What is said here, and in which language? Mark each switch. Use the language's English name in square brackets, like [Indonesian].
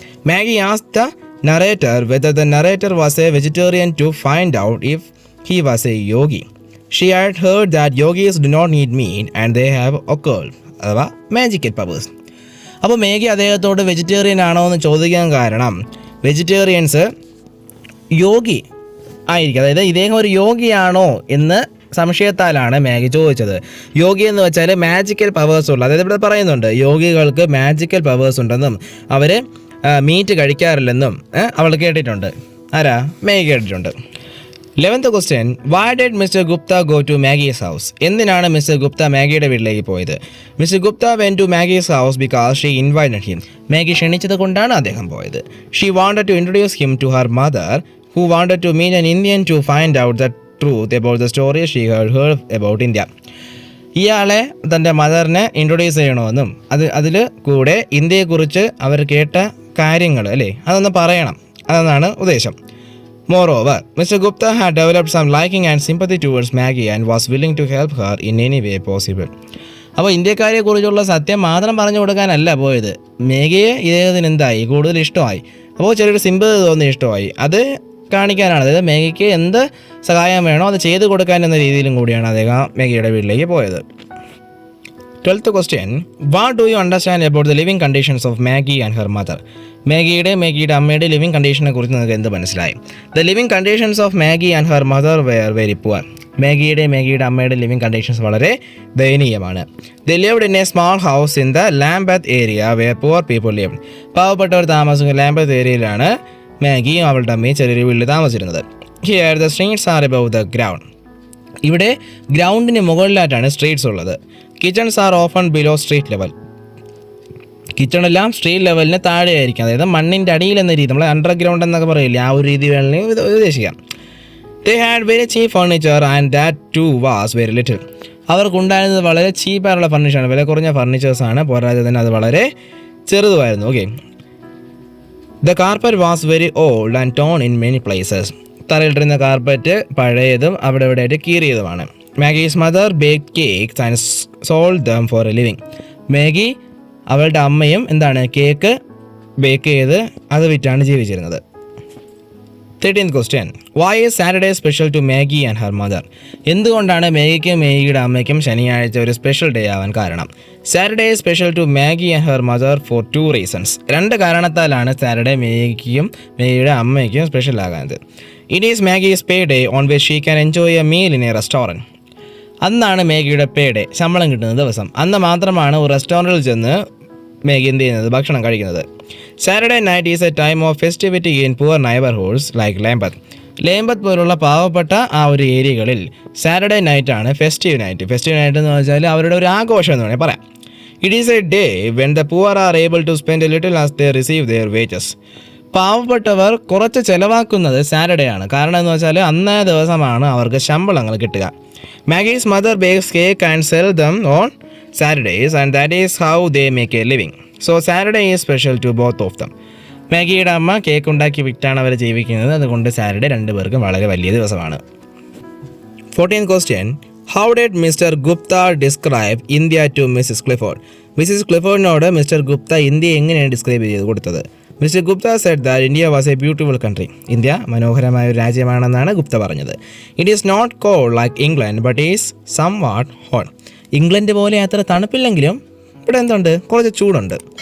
[English] Maggie asked the narrator whether the narrator was a vegetarian to find out if he was a yogi. She had heard that yogis do not need meat and they have occult, [Malayalam] അഥവാ magical powers. അപ്പോൾ മേഗി അദ്ദേഹത്തോട് vegetarian ആണോ എന്ന് ചോദിക്കാൻ കാരണം vegetarians യോഗി ആയിരിക്കും, അതായത് ഇദ്ദേഹം ഒരു യോഗിയാണോ എന്ന് സംശയത്താലാണ് മാഗി ചോദിച്ചത്. യോഗി എന്ന് വെച്ചാൽ മാജിക്കൽ പവേഴ്സ് ഉള്ള, അതായത് ഇവിടെ പറയുന്നുണ്ട് യോഗികൾക്ക് മാജിക്കൽ പവേഴ്സ് ഉണ്ടെന്നും അവർ മീറ്റ് കഴിക്കാറില്ലെന്നും അവൾ കേട്ടിട്ടുണ്ട്. ആരാ? മാഗി കേട്ടിട്ടുണ്ട്. [English] 11th question, why did Mr. Gupta go to Maggie's house? [Malayalam] എന്തിനാണ് മിസ്റ്റർ ഗുപ്ത മാഗിയുടെ വീട്ടിലേക്ക് പോയത്? [English] Mister Gupta went to Maggie's house because she invited him. [Malayalam] Maggi ക്ഷണിച്ചത് കൊണ്ടാണ് അദ്ദേഹം പോയത്. [English] She wanted to introduce him to her mother, who wanted to meet an Indian to find out the truth about the story she had heard about India. [Malayalam] ഇയാളെ തൻ്റെ മദറിനെ introduce ചെയ്യണമെന്നും അതിൽ കൂടെ ഇന്ത്യയെക്കുറിച്ച് അവർ കേട്ട കാര്യങ്ങൾ അല്ലേ അതൊന്ന് പറയണം, അതെന്നാണ് ഉദ്ദേശം. [English] Moreover, Mr. Gupta had developed some liking and sympathy towards Maggie and was willing to help her in any way possible. [Malayalam] അപ്പോൾ ഇന്ത്യക്കാരെക്കുറിച്ചുള്ള സത്യം മാത്രം പറഞ്ഞു കൊടുക്കാനല്ല പോയത്. മേഗിയെ ഇദ്ദേഹത്തിന് എന്തായി, കൂടുതൽ ഇഷ്ടമായി. അപ്പോൾ ചെറിയൊരു സിമ്പതി തോന്നി, ഇഷ്ടമായി. അത് കാണിക്കാനാണ്, അതായത് മേഗിക്ക് എന്ത് സഹായം വേണോ അത് ചെയ്തു കൊടുക്കാൻ എന്ന രീതിയിലും കൂടിയാണ് അദ്ദേഹം മേഗിയുടെ വീട്ടിലേക്ക് പോയത്. [English] 12th question, what do you understand about the living conditions of Maggie and her mother? [Malayalam] മേഗിയുടെ അമ്മയുടെ ലിവിങ് കണ്ടീഷനെ കുറിച്ച് നിങ്ങൾക്ക് എന്ത് മനസ്സിലായി? [English] The living conditions of Maggie and her mother were very poor. [Malayalam] മേഗിയുടെ അമ്മയുടെ ലിവിങ് കണ്ടീഷൻസ് വളരെ ദയനീയമാണ്. [English] They lived in a small house in the Lambeth area where poor people lived. [Malayalam] പാവപ്പെട്ടവർ താമസിക്കുന്ന ലാംബത്ത് ഏരിയയിലാണ് മാഗിയും അവളുടെ അമ്മയും ചെറിയൊരു വീട്ടിൽ താമസിച്ചിരുന്നത്. [English] Here the streets are above the ground. [Malayalam] ഇവിടെ ഗ്രൗണ്ടിന് മുകളിലായിട്ടാണ് സ്ട്രീറ്റ്സ് ഉള്ളത്. [English] Kitchens are often below street level. [Malayalam] കിച്ചണെല്ലാം street ലെവലിന് താഴെയായിരിക്കും, അതായത് മണ്ണിൻ്റെ അടിയിൽ എന്ന രീതി, നമ്മൾ അണ്ടർഗ്രൗണ്ട് എന്നൊക്കെ പറയില്ല, ആ ഒരു രീതി വേണമെങ്കിൽ ഉദ്ദേശിക്കാം. [English] They had very cheap furniture and that too was very little. [Malayalam] അവർക്കുണ്ടായിരുന്നത് വളരെ ചീപ്പായിട്ടുള്ള ഫർണിച്ചറാണ്, വില കുറഞ്ഞ ഫർണിച്ചേഴ്സാണ്, പോരാതെ തന്നെ അത് വളരെ ചെറുതുമായിരുന്നു. Okay. [English] The carpet was very old and torn in many places. [Malayalam] തറയിട്ടിരുന്ന carpet പഴയതും അവിടെ ഇവിടെയായിട്ട് കീറിയതുമാണ്. [English] Maggie's mother baked cakes and sold them for a living. [Malayalam] Maggi അവളുടെ അമ്മയും കേക്ക് ബേക്ക് ചെയ്ത് അത് വിറ്റാണ് ജീവിച്ചിരുന്നത്. [English] 13th question. Why is Saturday special to Maggie and her mother? [Malayalam] എന്തുകൊണ്ടാണ് മേഗിക്കും മേഗിയുടെ അമ്മയ്ക്കും ശനിയാഴ്ച ഒരു സ്പെഷ്യൽ ഡേ ആവാൻ കാരണം? [English] Saturday special to Maggie and her mother for 2 reasons. [Malayalam] 2 കാരണത്താലാണ് സാറ്റർഡേ മേഗിക്കും മേഗിയുടെ അമ്മയ്ക്കും സ്പെഷ്യൽ ആകുന്നത്. [English] It is Maggie's pay day on which she can enjoy a meal in a restaurant. [Malayalam] അന്നാണ് മേഗിയുടെ പേ ഡേ, ശമ്പളം കിട്ടുന്ന ദിവസം. അന്ന് മാത്രമാണ് ഒരു റെസ്റ്റോറൻറ്റിൽ ചെന്ന് മേഗി എന്ത് ചെയ്യുന്നത്, ഭക്ഷണം കഴിക്കുന്നത്. [English] Saturday night is a time of festivity in poor neighbourhoods like Lambeth [Malayalam] പോലുള്ള പാവപ്പെട്ട ആ ഒരു ഏരിയകളിൽ Saturday നൈറ്റാണ് festive night. Festive night എന്ന് വെച്ചാൽ അവരുടെ ഒരു ആഘോഷം എന്ന് വേണമെങ്കിൽ പറയാം. [English] It is a day when the poor are able to spend a little as they receive their wages. [Malayalam] പാവപ്പെട്ടവർ കുറച്ച് ചിലവാക്കുന്നത് സാറ്റർഡേ ആണ്. കാരണം എന്ന് വെച്ചാൽ അന്നേ ദിവസമാണ് അവർക്ക് ശമ്പളങ്ങൾ കിട്ടുക. [English] Maggie's mother bakes cake and sell them on Saturdays and that is how they make a living. So Saturday is special to both of them. [Malayalam] മാഗിയുടെ അമ്മ കേക്ക് ഉണ്ടാക്കി വിറ്റാണ് അവർ ജീവിക്കുന്നത്. അതുകൊണ്ട് സാറ്റർഡേ രണ്ടുപേർക്കും വളരെ വലിയ ദിവസമാണ്. [English] 14th question. How did Mr. Gupta describe India to Mrs. Clifford? [Malayalam] Mrs ക്ലിഫോർഡിനോട് mister Gupta ഇന്ത്യയെ എങ്ങനെയാണ് ഡിസ്ക്രൈബ് ചെയ്ത് കൊടുത്തത്? [English] Mister Gupta said that India was a beautiful country. [Malayalam] India മനോഹരമായ ഒരു രാജ്യമാണെന്നാണ് ഗുപ്ത പറഞ്ഞത്. [English] It is not cold like England but is somewhat hot. [Malayalam] England പോലെ അത്ര തണുപ്പില്ലെങ്കിലും ഇവിടെ എന്തുണ്ട്, കുറച്ച് ചൂടുണ്ട്.